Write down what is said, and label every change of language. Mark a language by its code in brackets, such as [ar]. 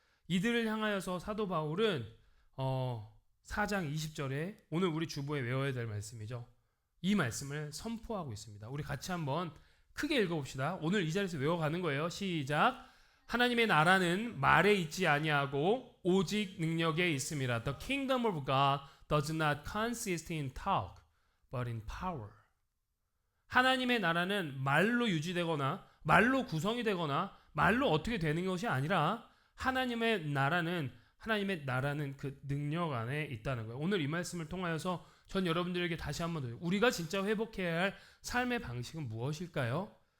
[ko] 이들을 향하여서 사도 바울은 4장 20절에 오늘 우리 주보에 외워야 될 말씀이죠. 이 말씀을 선포하고 있습니다. 우리 같이 한번 크게 읽어봅시다. 오늘 이 자리에서 외워가는 거예요. 시작. 하나님의 나라는 말에 있지 아니하고 오직 능력에 있음이라. [en] The kingdom of God does not consist in talk, but in power. [ko] 하나님의 나라는 말로 유지되거나 말로 구성이 되거나 말로 어떻게 되는 것이 아니라 하나님의 나라는 그 능력 안에 있다는 거예요. 오늘 이 말씀을 통하여서 전 여러분들에게 다시 한번 더 우리가 진짜 회복해야 할 삶의 방식은 무엇일까요?